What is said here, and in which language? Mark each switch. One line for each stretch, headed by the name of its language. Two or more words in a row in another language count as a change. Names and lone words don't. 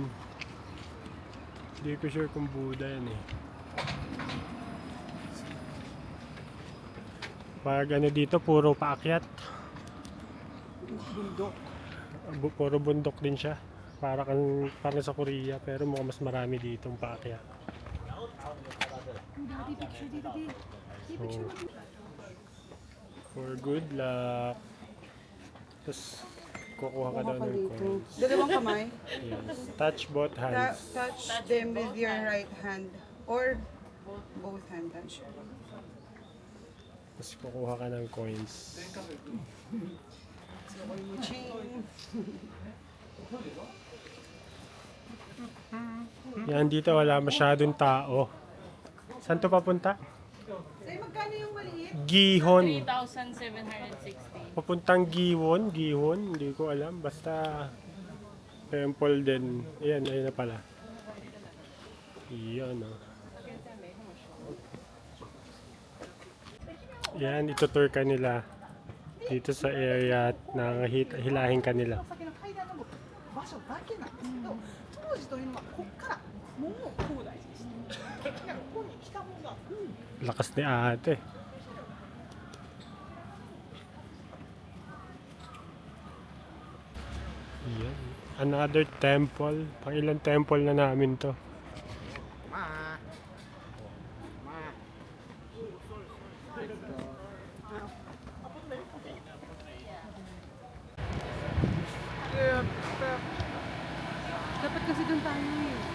Filipino: Hindi ko sure kung Buddha yan eh. Pag dito, puro paakyat. Bundok. Puro bundok din siya. Parang sa Korea, pero mukhang mas marami ditong paakyat.
English: So, for good luck.
Filipino: Tapos, kukuha ka daw ng coins. Dalawang kamay.
English: Yes. Touch both hands. Touch them with your right hand. Or both hand touch.
Filipino: Tapos kukuha ka ng coins. Chain. Yan, dito wala masyadong tao. Saan to papunta? Sa'yo, magkano yung maliit? Gihon. 3,760. Papuntang Gihon. Hindi ko alam. Basta temple din. Ayan na pala. Iyan Yan, itutour ka nila dito sa area at hilahin ka nila.
Japanese: 場所だけなんですけど、当時というのはここからもう広大でした。敵がここに来たものが、
Filipino: Lakas ni ate. Yan.
English: Another temple.
Filipino: Pang ilang temple na namin to. Dapat kasi doon tayo eh.